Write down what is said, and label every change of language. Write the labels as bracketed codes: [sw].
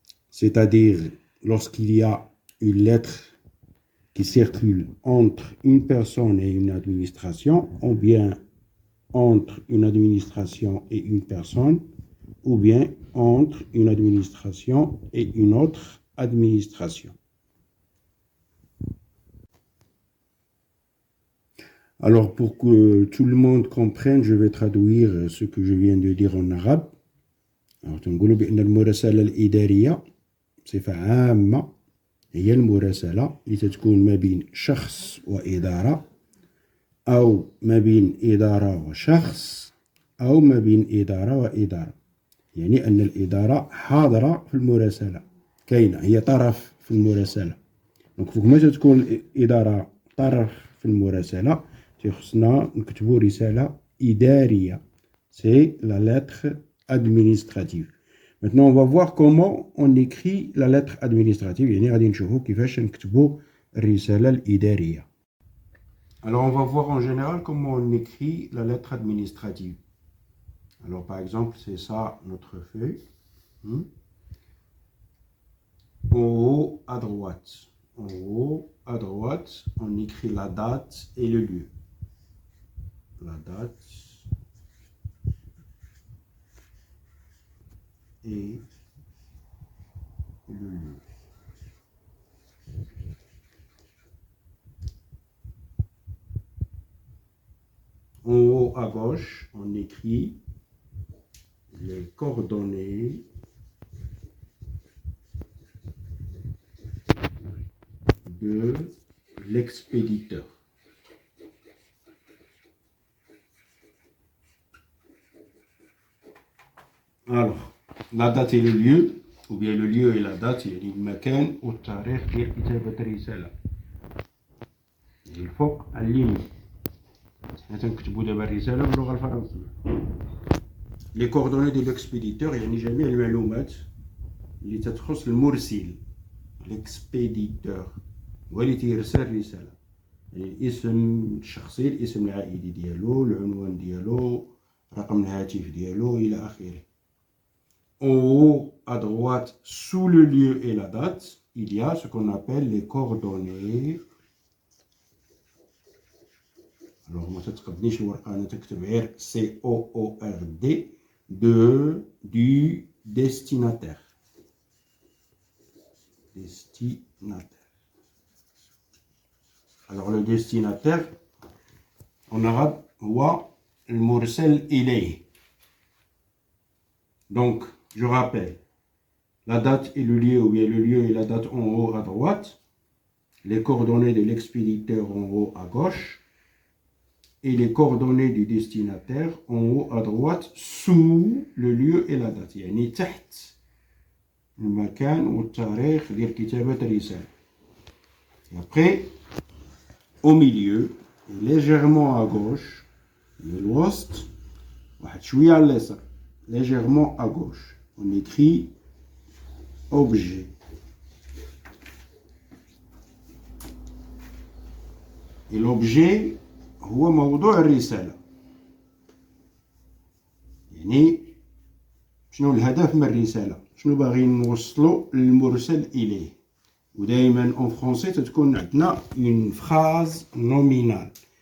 [fr] C'est-à-dire, lorsqu'il y a une lettre qui circule entre une personne et une administration, ou bien entre une administration et une personne, ou bien entre une administration et une autre administration. Alors, pour que tout le monde comprenne, je vais traduire ce que je viens de dire en arabe. [ar] Alors, تنقولوا بأن المراسلة الإدارية بصفة عامة هي المراسلة اللي تتكون ما بين شخص وإدارة، أو ما بين إدارة وشخص، أو ما بين إدارة وإدارة. يعني أن الإدارة حاضرة في المراسلة، كاينة، هي طرف في المراسلة. دونك فوق ما تكون الإدارة طرف في المراسلة خصنا نكتبوا رسالة إدارية. [fr] C'est la lettre administrative. Maintenant, on va voir comment on écrit la lettre administrative. [ar] يعني غادي نشوفوا كيفاش نكتبوا الرسالة الإدارية. [fr] Alors, on va voir en général comment on écrit la lettre administrative. Alors, par exemple, c'est ça notre feuille. En haut à droite. En haut à droite, on écrit la date et le lieu. La date et le lieu. En haut à gauche, on écrit les coordonnées de l'expéditeur. Alors, la date et le lieu, ou bien le lieu et la date, يعني المكان والتاريخ ديال كتابة الرسالة. [ar] الفوق على اليمين. حنا تنكتبوا دابا الرسالة باللغة الفرنسية. Les coordonnées de l'expéditeur يعني جميع المعلومات اللي تتخص المرسل. l'expéditeur هو اللي تيرسل الرسالة. يعني الاسم الشخصي، الاسم العائلي ديالو، العنوان ديالو، رقم الهاتف ديالو إلى آخره. [fr] En haut à droite, sous le lieu et la date, il y a ce qu'on appelle les coordonnées. Alors, moi, تتقبنيش الورقة، أنا تكتب غير COORD du destinataire. Destinataire. Alors, le destinataire, en arabe, هو المرسل إليه. Donc, je rappelle, la date et le lieu, ou bien le lieu et la date en haut à droite, les coordonnées de l'expéditeur en haut à gauche, et les coordonnées du destinataire en haut à droite, sous le lieu et la date. [ar] يعني تحت المكان والتاريخ ديال كتابة الرسالة. [fr] Et après, au milieu, légèrement à gauche, الوسط، واحد شوية على اليسار. Légèrement à gauche, on écrit objet. [ar] Et l'objet هو موضوع الرسالة. يعني شنو الهدف من الرسالة؟ شنو باغيين نوصلو للمرسل إليه؟ ودائما en français تتكون عندنا une phrase nominale.